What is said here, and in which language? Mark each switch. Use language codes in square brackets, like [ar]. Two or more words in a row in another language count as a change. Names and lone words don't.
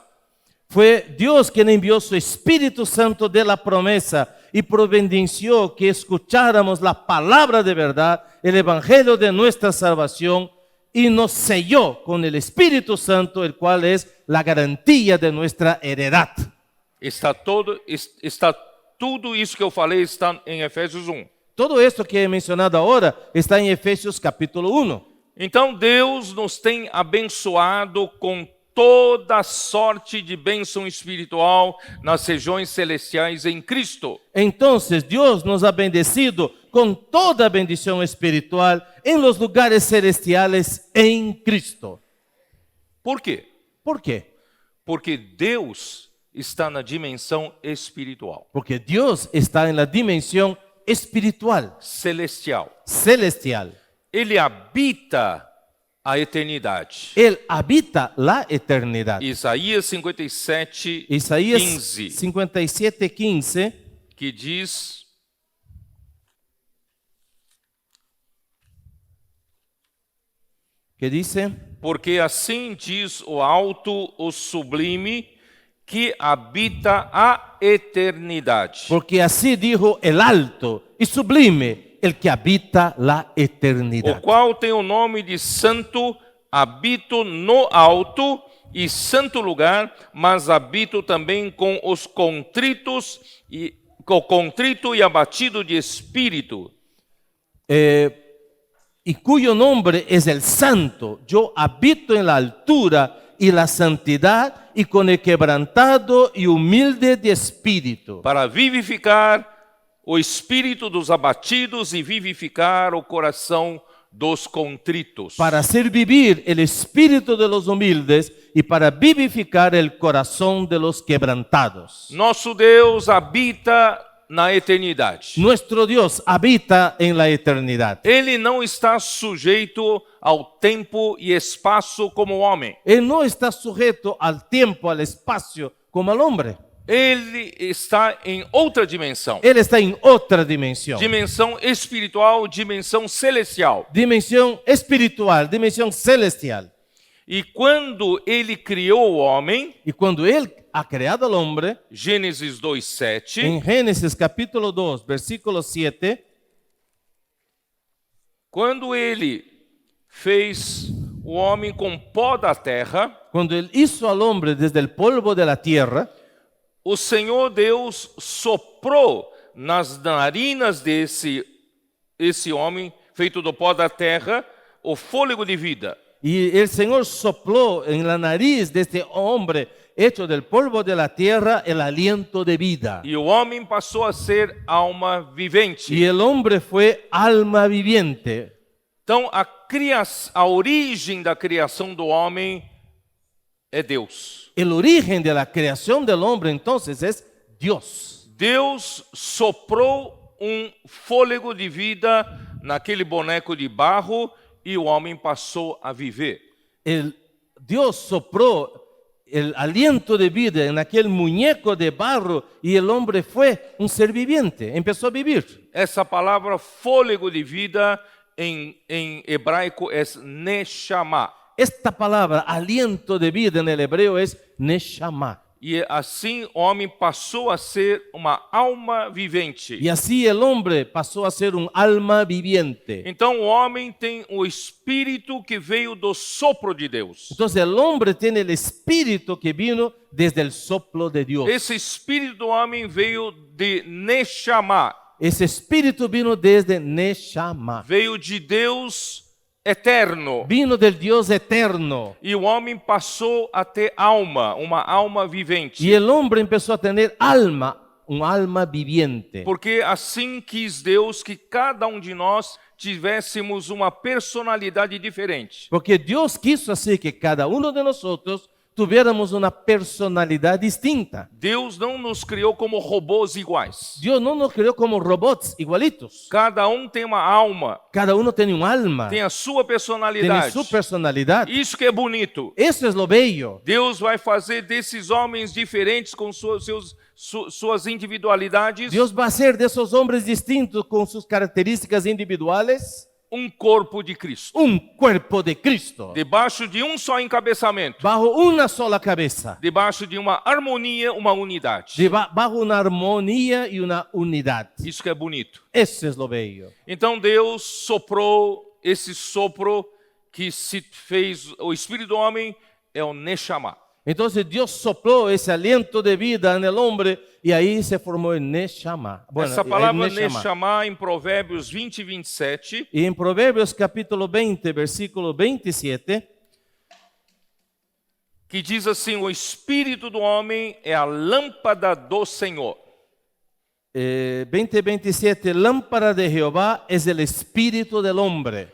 [es] Fue Dios quien envió su Espíritu Santo de la promesa y providenció que escucháramos la palabra de verdad, el evangelio de nuestra salvación, y nos selló con el Espíritu Santo, el cual es la garantía de nuestra heredad. [pt] Está tudo isso que eu falei está em Efésios 1. [es] Todo esto que he mencionado ahora está en Efesios capítulo 1. [pt] Então Deus nos tem abençoado com toda sorte de bênção espiritual nas regiões celestiais em Cristo. [es] Entonces Dios nos ha bendecido con toda bendición espiritual en los lugares celestiales en Cristo. [pt] Por quê? [es] ¿Por qué? [pt] Porque Deus está na dimensão espiritual, [es] Porque Dios está en la dimensión espiritual, [pt] celestial. [es] celestial. [pt] Ele habita a eternidade. [es] Él habita la eternidad. [pt] Isaías 57, [es] Isaías 15, 57:15 [pt] que diz: [es] que dice: [pt] porque assim diz o alto, o sublime, que habita a eternidade. [es] porque así dijo el alto y sublime, el que habita la [pt] O [es] eternidad. [pt] qual tem o nome de santo, habito no alto e santo lugar, mas habito também com os contritos e com o contrito e abatido de espírito. [es] Y cuyo nombre es el santo. Yo habito en la altura y la santidad y con el quebrantado y humilde de espíritu, [pt] Para vivificar o espírito dos abatidos e vivificar o coração dos contritos. [es] para hacer vivir el espíritu de los humildes y para vivificar el corazón de los quebrantados. [pt] Nosso Deus habita na eternidade. [es] Nuestro Dios habita en la eternidad. [pt] Ele não está sujeito ao tempo e espaço como o homem. [es] Él no está sujeto al tiempo, al espacio, como el hombre. [pt] Ele está em outra dimensão. [es] Él está en otra dimensión. [pt] Dimensão espiritual, dimensão celestial. [es] Dimensión espiritual, dimensión celestial. [pt] E quando ele criou o homem, [es] Y cuando Él ha creado al hombre, [pt] Gênesis 2:7, [es] en Génesis capítulo 2, versículo 7, [pt] quando ele fez o homem com pó da terra, [es] cuando Él hizo al hombre desde el polvo de la tierra, [pt] o Senhor Deus soprou nas narinas esse homem, feito do pó da terra, o fôlego de vida. [es] Y el Señor sopló en la nariz de este hombre hecho del polvo de la tierra el aliento de vida. [pt] E o homem passou a ser alma vivente. [es] Y el hombre fue alma viviente. [pt] Então, a origem da criação do homem é Deus. [es] El origen de la creación del hombre entonces es Dios. [pt] Deus soprou fôlego de vida naquele boneco de barro e o homem passou a viver. [es] Dios sopló el aliento de vida en aquel muñeco de barro y el hombre fue un ser viviente, empezó a vivir. [pt] Essa palavra fôlego de vida em hebraico é neshama. [es] Esta palabra, aliento de vida en el hebreo es neshama. [pt] E assim o homem passou a ser uma alma vivente. [es] Y así el hombre pasó a ser un alma viviente. [pt] Então o homem tem o espírito que veio do sopro de Deus. [es] Entonces el hombre tiene el espíritu que vino desde el soplo de Dios. [pt] Esse espírito do homem veio de neshama. [es] Ese espíritu vino desde neshama. [pt] Veio de Deus eterno. [es] Vino del Dios eterno. [pt] E o homem passou a ter alma, uma alma vivente. [es] Y el hombre empezó a tener alma, un alma viviente. [pt] Porque assim quis Deus que cada de nós tivéssemos uma personalidade diferente. [es] Porque Dios quiso así que cada uno de nosotros tuviéramos una personalidad distinta. [pt] Deus não nos criou como robôs iguais. [es] Dios no nos creó como robots igualitos. [pt] Cada tem uma alma, [es] Cada uno tiene un alma, [pt] tem a sua [es] tiene [pt] personalidade. [es] su personalidad. [pt] Isso que é bonito. [es] Eso es lo bello. [pt] Deus vai fazer desses homens diferentes com suas individualidades [es] Dios va a hacer de esos hombres distintos con sus características individuales [pt] corpo de Cristo. [es] un cuerpo de Cristo, [pt] Debaixo de só encabeçamento. [es] bajo una sola cabeza, [pt] Debaixo de uma harmonia, uma unidade. [es] bajo una armonía y una unidad. [pt] Isso que é bonito. [es] Eso es lo bello. [pt] Então Deus soprou esse sopro que se fez, o espírito do homem é o neshama. [es] Entonces Dios sopló ese aliento de vida en el hombre y ahí se formó el neshama. Bueno, [pt] Essa [es] el [pt] palavra [es] neshama. [pt] neshama em Provérbios 20 e 27 [es] Y en Proverbios capítulo 20, versículo 27, [pt] que diz assim: o espírito do homem é a lâmpada do Senhor. [es] 27, lámpara de Jehová es el espíritu del hombre.